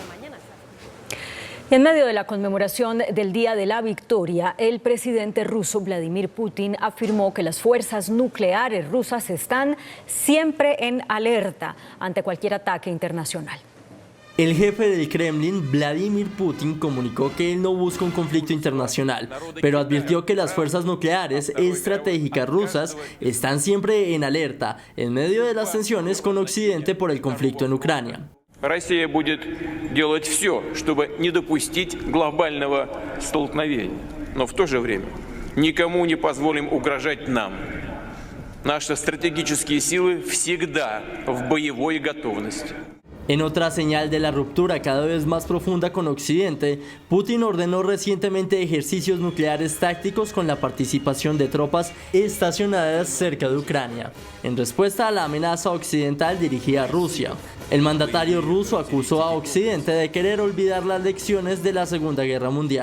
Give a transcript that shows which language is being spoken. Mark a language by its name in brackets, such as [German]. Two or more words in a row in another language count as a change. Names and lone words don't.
[Spanish] Y en medio de la conmemoración del Día de la Victoria, el presidente ruso Vladimir Putin afirmó que las fuerzas nucleares rusas están siempre en alerta ante cualquier ataque internacional. El jefe del Kremlin, Vladimir Putin, comunicó que él no busca un conflicto internacional, pero advirtió que las fuerzas nucleares estratégicas rusas están siempre en alerta en medio de las tensiones con Occidente por el conflicto en Ucrania. [Russian] Россия будет делать все, чтобы не допустить глобального столкновения, но в то же время никому не позволим угрожать нам. Наши стратегические силы всегда в боевой готовности. [Spanish] En otra señal de la ruptura cada vez más profunda con Occidente, Putin ordenó recientemente ejercicios nucleares tácticos con la participación de tropas estacionadas cerca de Ucrania, en respuesta a la amenaza occidental dirigida a Rusia. El mandatario ruso acusó a Occidente de querer olvidar las lecciones de la Segunda Guerra Mundial.